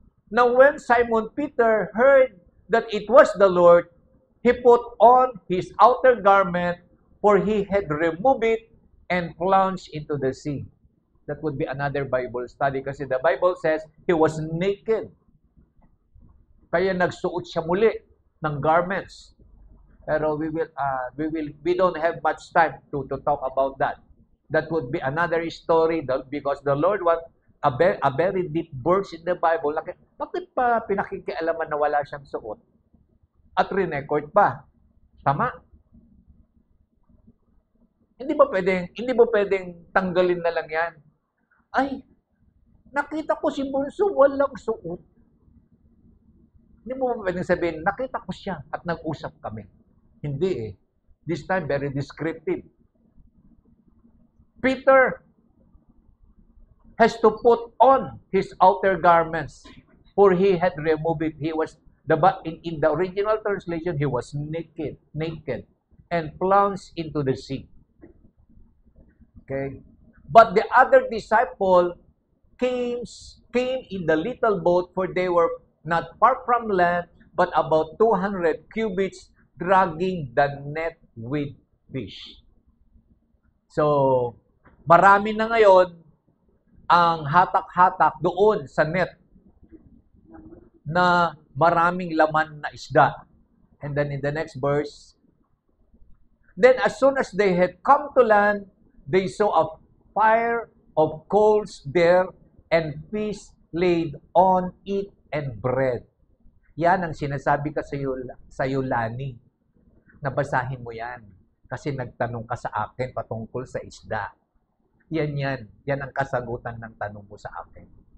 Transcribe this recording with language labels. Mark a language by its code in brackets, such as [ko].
[en] Now when Simon Peter heard that it was the Lord, he put on his outer garment, for he had removed it and plunged into the sea. That would be another Bible study kasi the Bible says he was naked. [tl] Kaya nagsuot siya muli ng garments. [en] Pero we don't have much time to talk about that. That would be another story because the Lord wants a very deep verse in the Bible. [tl] Bakit pa pinakikialaman na wala siyang suot? At re-record pa. Tama? Hindi ba pwedeng tanggalin na lang yan? Ay, nakita ko si Bunso, walang suot. Hindi mo ba pwedeng sabihin, nakita ko siya at nag-usap kami. Hindi eh. [en] This time, very descriptive. Peter has to put on his outer garments, for he had removed it. He was in the original translation, he was naked, and plunged into the sea. Okay, but the other disciple came in the little boat, for they were not far from land, but about 200 cubits, dragging the net with fish. [tl] So, marami na ngayon ang hatak-hatak doon sa net na maraming laman na isda. [en] And then in the next verse, then as soon as they had come to land, they saw a fire of coals there, and fish laid on it, and bread. [tl] Yan ang sinasabi ka sa iyo, Lani. Nabasahin mo yan. Kasi nagtanong ka sa akin patungkol sa isda. Yan ang kasagutan ng tanong mo sa akin.